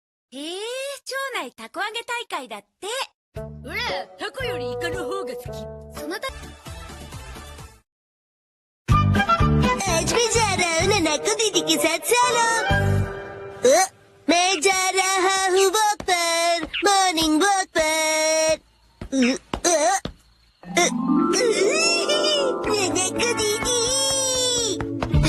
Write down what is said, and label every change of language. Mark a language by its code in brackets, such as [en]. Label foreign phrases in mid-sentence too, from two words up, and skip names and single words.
[ja] へえ、町内たこ揚げ大会だって。ほら、タコよりイカの方が好き。そのた [hi] आज मैं जा रहा हूँ नन्ना को दीदी के साथ सालों। मैं जा रहा हूँ वॉक पर, [en] morning walk [hi] पर। नन्ना को दीदी।